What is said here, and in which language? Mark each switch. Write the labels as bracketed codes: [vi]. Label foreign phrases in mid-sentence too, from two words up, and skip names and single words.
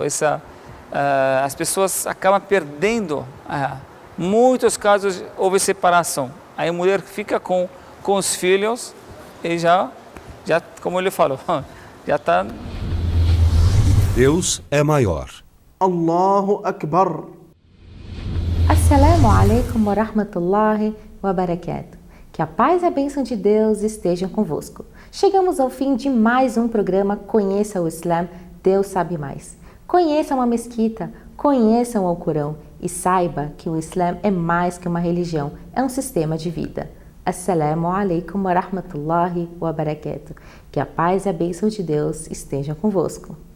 [pt] As pessoas acabam perdendo. Muitos casos houve separação. Aí a mulher fica com os filhos e já, como ele falou, já está. Deus é maior. [ar] الله أكبر. السلام عليكم ورحمة الله وبركاته. [pt] Que a paz e a bênção de Deus estejam convosco. Chegamos ao fim de mais um programa Conheça o Islã, Deus sabe mais. Conheça uma mesquita, conheçam o Alcorão e saiba que o Islã é mais que uma religião, é um sistema de vida. [ar] السلام عليكم ورحمة الله وبركاته. [pt] Que a paz e a bênção de Deus estejam convosco.